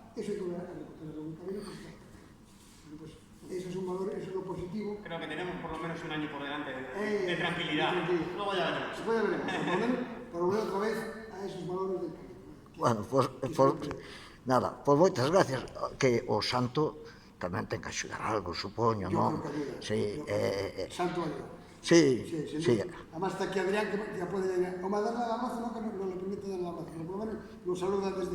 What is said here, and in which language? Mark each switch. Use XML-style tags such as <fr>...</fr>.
<es>Eso hay que recuperarlo en un camino. Bueno, pues eso es un valor, eso es lo positivo. Creo que tenemos por lo menos un año por delante de tranquilidad. Luego ya veremos. Después ya veremos. Por volver otra vez a esos valores del camino.</es> <gl>Bueno, nada, pois moitas gracias, que o santo tamén ten que axudar algo, supoño, non?</gl> <es>Sí, santo ayuda. Sí. Además está aquí Adrián, que ya puede llegar. O darle el abrazo, no, que no le permite dar el abrazo, pero por lo menos lo saluda</es>